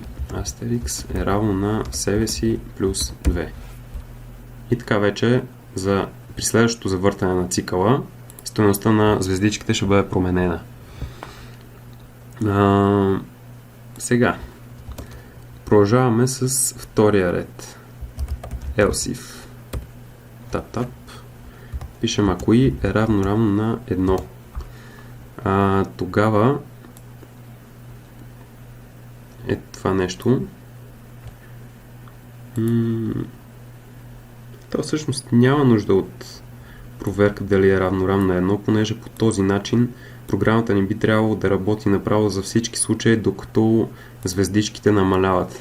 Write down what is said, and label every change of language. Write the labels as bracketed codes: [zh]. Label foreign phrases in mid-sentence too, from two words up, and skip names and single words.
[bg] Астерикс е равно на себе си плюс 2. И така вече при следващото завъртане на цикъла стойността на звездичките ще бъде променена. Сега продължаваме с втория ред. [en] Else if [bg] tap пишем ако и е равно на 1. Тогава е това нещо. То всъщност няма нужда от проверка дали е равно на 1, понеже по този начин програмата ни би трябвало да работи направо за всички случаи, докато звездичките намаляват.